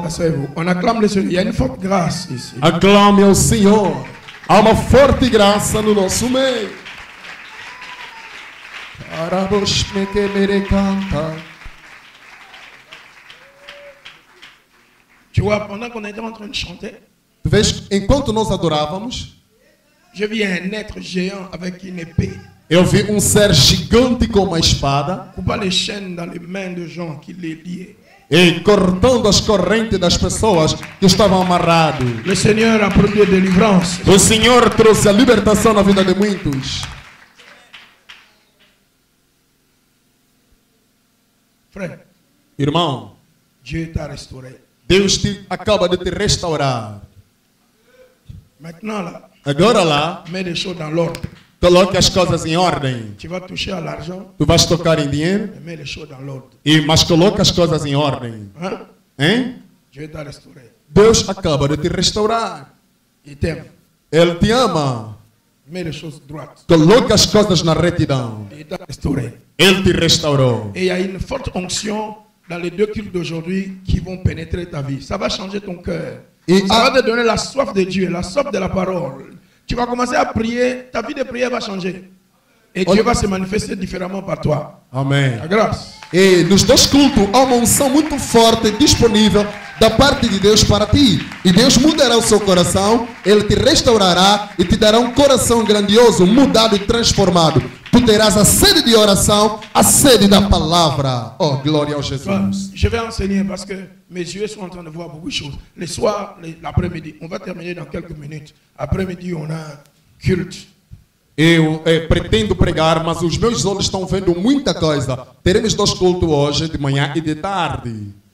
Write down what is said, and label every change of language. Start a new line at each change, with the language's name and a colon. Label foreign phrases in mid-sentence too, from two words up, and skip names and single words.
French: On acclame le Seigneur. Il y a une forte grâce ici.
Portuguese: Aclame ao Senhor. Há uma forte graça no nosso meio.
French: Tu vois, pendant qu'on était en train de chanter,
Portuguese: Tu vês, enquanto nós adorávamos,
French: je vis un être géant avec une épée.
Portuguese: eu vi um ser gigante com uma espada
French: Coupa les chaînes dans les mains de gens qui les liaient.
Portuguese: e cortando as correntes das pessoas que estavam amarradas.
French: Le Seigneur a produit délivrance.
Portuguese: O Senhor trouxe a libertação na vida de muitos.
French: Frère,
Portuguese: Irmão,
French: Dieu t'a restauré.
Portuguese: Deus acaba de te restaurar.
French: Maintenant là,
Portuguese: Agora lá,
French: mets les choses dans l'ordre.
Portuguese: coloque as coisas em ordem.
French: Tu vas toucher à l'argent,
Portuguese: Tu vais tocar em dinheiro,
French: mais mets les choses dans l'ordre.
Portuguese: mas coloque as coisas em ordem. Hein? Hein?
French: Dieu t'a restauré.
Portuguese: Deus acaba de te restaurar.
French: Il t'aime.
Portuguese: Ele te ama.
French: Mets les choses droites.
Portuguese: Coloque as coisas na retidão.
French: Il t'a restauré.
Portuguese: Ele te restaurou.
French: Et il y a une forte onction dans les deux cultes d'aujourd'hui qui vont pénétrer ta vie. Ça va changer ton cœur. Et Ça va te donner la soif de Dieu, la soif de la parole. Tu vas commencer à prier, ta vie de prière va changer. Et Dieu va se manifester différemment par toi.
Portuguese: Amém.
French: La grâce.
Portuguese: E nos dois cultos há uma unção muito forte disponível da parte de Deus para ti. E Deus mudará o seu coração, Ele te restaurará e te dará um coração grandioso, mudado e transformado. Tu terás a sede de oração, a sede da palavra. Oh, glória ao Jesus.
French: Je vais enseigner parce que mes yeux sont en train de voir beaucoup de choses. Le soir, l'après-midi, on va terminer dans quelques minutes. Après-midi, on a un culte.
Portuguese: Eu pretendo pregar, mas os meus olhos estão vendo muita coisa. Teremos dois cultos hoje, de manhã e de tarde.